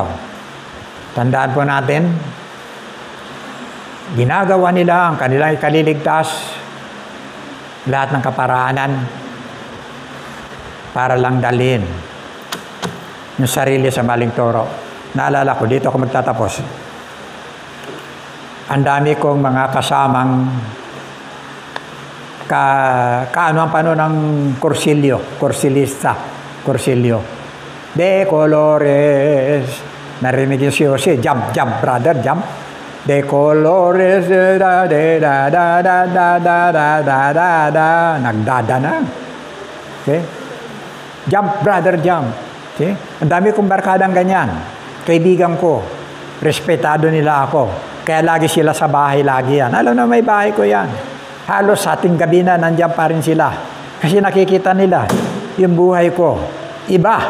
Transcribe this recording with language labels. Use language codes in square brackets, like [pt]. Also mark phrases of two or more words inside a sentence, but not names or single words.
[tl] Tandaan po natin, ginagawa nila ang kanilang ikaliligtas, lahat ng kaparaanan, para lang dalhin yung sarili sa maling turo. Naalala ko, dito ako magtatapos. Ang dami kong mga kasamang kaano ang pano ng Cursilista. [es] De colores. [tl] Narinig yung si Jose, [en] jump, brother, jump. [es] De colores, [tl] nagdada na. [en] Okay? Jump, brother, jump. Okay? [tl] Ang dami kong barkadang ganyan. Kaibigan ko. Respetado nila ako. Kaya lagi sila sa bahay, lagi yan. Alam na may bahay ko yan. Halos sa ating gabi na, nandiyan pa rin sila. Kasi nakikita nila, yung buhay ko, iba.